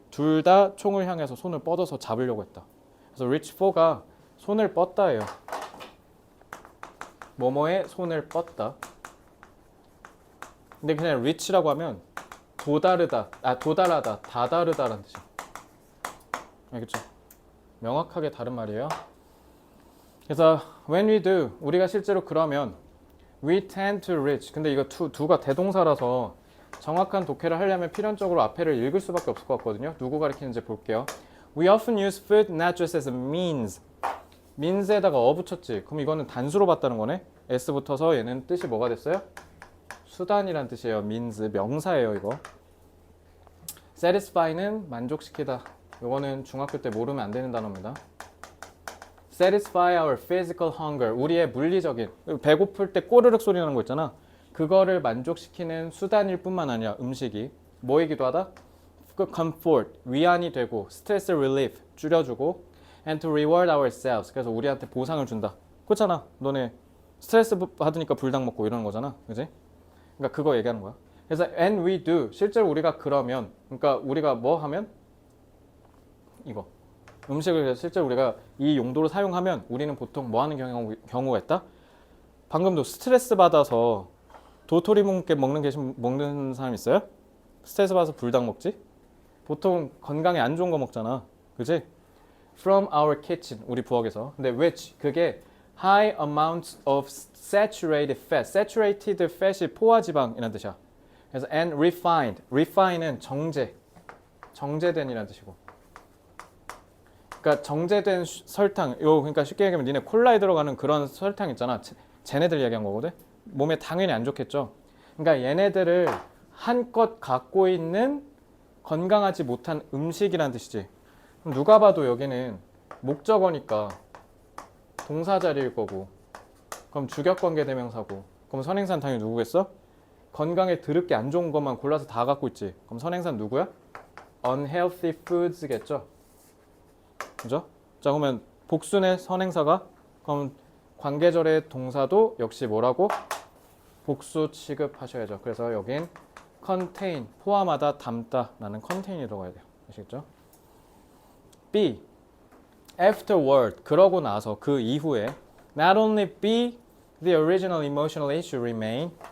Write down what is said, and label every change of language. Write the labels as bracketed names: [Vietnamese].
[Korean] 둘 다 총을 향해서 손을 뻗어서 잡으려고 했다. 그래서 reach for가 손을 뻗다예요. 뭐뭐에 손을 뻗다. 근데 그냥 reach라고 하면 도달하다, 다다르다라는 뜻이야. 알겠죠? 명확하게 다른 말이에요. 그래서 when we do, 우리가 실제로 그러면 we tend to reach. 근데 이거 do가 대동사라서 정확한 독해를 하려면 필연적으로 앞에를 읽을 수밖에 없을 것 같거든요. 누구 가리키는지 볼게요. [English] We often use food not just as a means. [Korean] means에다가 붙였지. 그럼 이거는 단수로 봤다는 거네. s 붙어서 얘는 뜻이 뭐가 됐어요? 수단이란 뜻이에요. means 명사예요, 이거. satisfy는 만족시키다. 이거는 중학교 때 모르면 안 되는 단어입니다. [English] satisfy our physical hunger. [Korean] 우리의 물리적인 배고플 때 꼬르륵 소리 나는 거 있잖아. 그거를 만족시키는 수단일 뿐만 아니라 음식이 뭐이기도 하다? [English] comfort, [Korean] 위안이 되고 [English] stress relief, [Korean] 줄여주고 [English] and to reward ourselves. [Korean] 그래서 우리한테 보상을 준다. 그렇잖아. 너네 스트레스 받으니까 불닭 먹고 이러는 거잖아. 그지? 그러니까 그거 얘기하는 거야. [English] 그래서 and we do. [Korean] 실제로 우리가 그러면 그러니까 우리가 뭐 하면 이거 음식을 실제로 우리가 이 용도로 사용하면 우리는 보통 뭐 하는 경우가 있다? 방금도 스트레스 받아서 도토리 묵게 먹는 사람 있어요? 스트레스 받아서 불닭 먹지? 보통 건강에 안 좋은 거 먹잖아. 그지? [English] From our kitchen, [Korean] 우리 부엌에서. 근데 [English] which, [Korean] 그게 [English] high amounts of saturated fat. [Korean] saturated fat이 포화지방이라는 뜻이야. 그래서 and refined, refine은 정제된이라는 뜻이고. 그러니까 정제된 설탕, 그러니까 쉽게 얘기하면 니네 콜라에 들어가는 그런 설탕 있잖아. 쟤네들 얘기한 거거든. 몸에 당연히 안 좋겠죠. 그러니까 얘네들을 한껏 갖고 있는 건강하지 못한 음식이란 뜻이지. 그럼 누가 봐도 여기는 목적어니까 동사 자리일 거고, 그럼 주격관계 대명사고, 그럼 선행사는 당연히 누구겠어? 건강에 드럽게 안 좋은 것만 골라서 다 갖고 있지. 그럼 선행사는 누구야? unhealthy foods겠죠. 그죠? 자, 그러면 복순의 선행사가 그럼 관계절의 동사도 역시 뭐라고? 복수 취급하셔야죠. 그래서 여긴 contain, 포함하다, 담다 라는 contain이 들어가야 돼요. 아시겠죠? B. [English] Afterward, [Korean] 그러고 나서 그 이후에 [English] not only B, the original emotional issue remain.